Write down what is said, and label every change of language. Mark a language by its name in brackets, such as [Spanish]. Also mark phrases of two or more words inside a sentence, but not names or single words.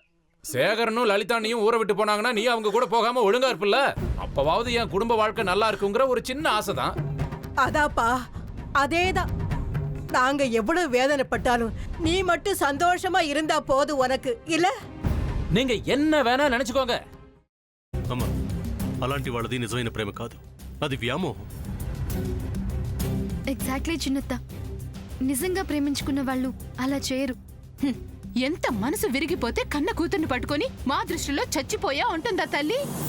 [Tamil] சேகரனும் லலிதானியும் ஊரை விட்டு போனாங்கன்னா நீ அவங்க கூட போகாம ஒழுங்கா இருப்பில்ல. அப்பவாவது என் குடும்ப வாழ்க்கை நல்லா இருக்குங்கிற ஒரு சின்ன ஆசைதான். அதாப்பா, அதேதான். நாங்க எவ்வளவு வேதனைப்பட்டாலும் நீ மட்டும் சந்தோஷமா இருந்தா போது உனக்கு இல்ல. நீங்க என்ன வேணா நினைச்சுக்கோங்க. [Telugu] అమ్మ, అలాంటి వాళ్ళది నిజమైన ప్రేమ కాదు, అది వ్యామోహం. ఎగ్జాక్ట్లీ చిన్నత్త, నిజంగా ప్రేమించుకున్న వాళ్ళు అలా చేయరు. ఎంత మనసు విరిగిపోతే కన్న కూతుర్ని పట్టుకొని మా దృష్టిలో చచ్చిపోయా ఉంటుందా తల్లి?